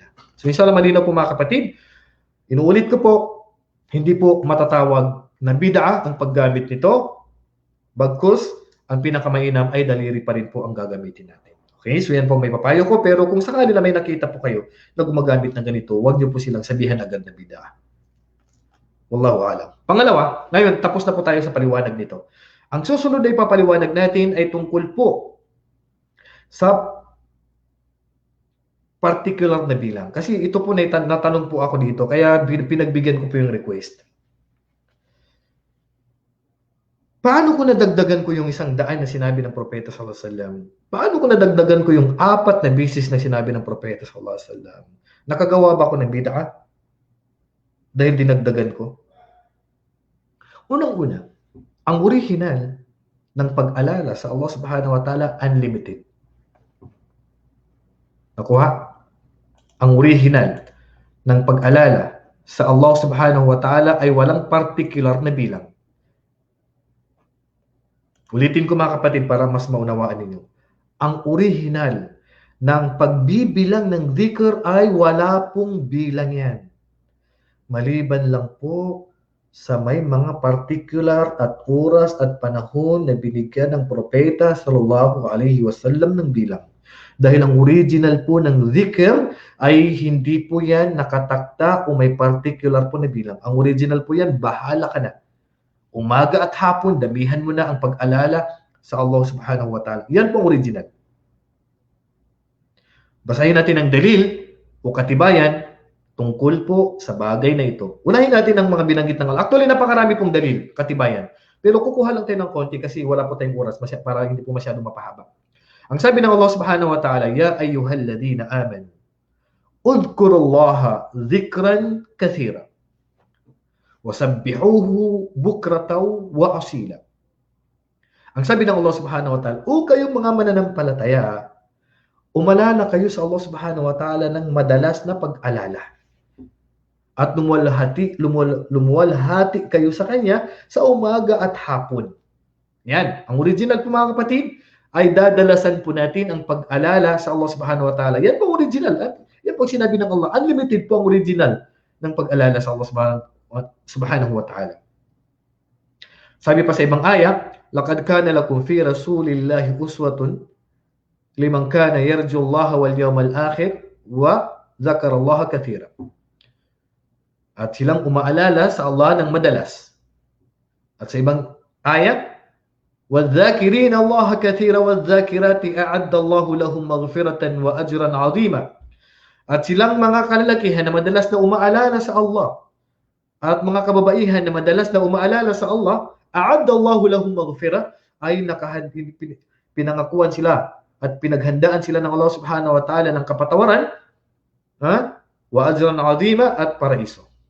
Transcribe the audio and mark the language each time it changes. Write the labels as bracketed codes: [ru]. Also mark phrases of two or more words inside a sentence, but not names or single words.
[tl] So inshallah malinaw po mga kapatid, inuulit ko po, hindi po matatawag na bid'ah ang paggamit nito, bagkus ang pinakamainam ay daliri pa rin po ang gagamitin natin. Okay, so yan po may papayo ko, pero kung sakali na may nakita po kayo na gumagamit ng ganito, huwag niyo po silang sabihan agad na bid'ah. [ar] والله أعلم. [tl] Pangalawa, ngayon tapos na po tayo sa paliwanag nito. Ang susunod na ipapaliwanag natin ay tungkol po sa particular na bilang. Kasi ito po natanong po ako dito, kaya pinagbigyan ko po yung request. Paano ko nadagdagan ko yung 100 na sinabi ng Propeta [ar] صلى الله عليه وسلم? [tl] Paano ko nadagdagan ko yung 4 na beses na sinabi ng Propeta [ar] صلى الله عليه وسلم? [tl] Nakagawa ba ako ng bid'ah? Dahil dinagdagan ko? Unang-una, ang original ng pag-alala sa Allah [ar] سبحانه وتعالى, [tl] unlimited. Nakuha? Ang original ng pag-alala sa Allah [ar] سبحانه وتعالى [tl] ay walang particular na bilang. Ulitin ko mga kapatid para mas maunawaan ninyo. Ang original ng pagbibilang ng dhikr ay wala pong bilang yan. Maliban lang po sa may mga particular at oras at panahon na binigyan ng propeta [ar] صلى الله عليه وسلم [tl] ng bilang. Dahil ang original po ng dhikr ay hindi po yan nakatakda o may particular po na bilang. Ang original po yan, bahala ka na. Umaga at hapon, damihan mo na ang pag-alala sa Allah [ar] سبحانه وتعالى. [tl] Yan po ang original. Basahin natin ang dalil o katibayan tungkol po sa bagay na ito. Unahin natin ang mga binanggit ng Allah. Actually, napakarami pong dalil, katibayan. Pero kukuha lang tayo ng konti kasi wala po tayong oras para hindi po masyadong mapahaba. Ang sabi ng Allah [ar] سبحانه وتعالى يا أيها الذين آمنوا اذكروا الله ذكرا كثيرا. وسبحوه بكرة وأصيلا. [tl] Ang sabi ng Allah [ar] سبحانه وتعالى, [tl] o kayong mga mananampalataya, umalala kayo sa Allah [ar] سبحانه وتعالى [tl] ng madalas na pag-alala. At lumuwalhati kayo sa Kanya sa umaga at hapon. Yan. Ang original po mga kapatid, ay dadalasan po natin ang pag-alala sa Allah [ar] سبحانه وتعالى. [tl] Yan po original. Yan po sinabi ng Allah. Unlimited po ang original ng pag-alala sa Allah [ar] سبحانه وتعالى. [tl] Sabi pa sa ibang aya, [ar] لقد كان لكم في رسول الله أسوة لمن كان يرجو الله واليوم الآخر وذكر الله كثيرا. [tl] At silang umaalala sa Allah ng madalas. At sa ibang aya, [ar] وَالذَّاكِرِينَ اللَّهَ كَثِيرًا وَالذَّاكِرَاتِ أَعَدَّ اللَّهُ لَهُمْ مَغْفِرَةً وَأَجْرًا عَظِيمًا. [tl] At silang mga kalalakihan na madalas na umaalala sa Allah at mga kababaihan na madalas na umaalala sa Allah, [ar] أَعَدَّ اللَّهُ لَهُمْ مَغْفِرَةً [tl] ay pinangakuan sila at pinaghandaan sila ng Allah [ar] سبحانه وتعالى [tl] ng kapatawaran, [ar] وأجرا عظيما [tl] at paraiso.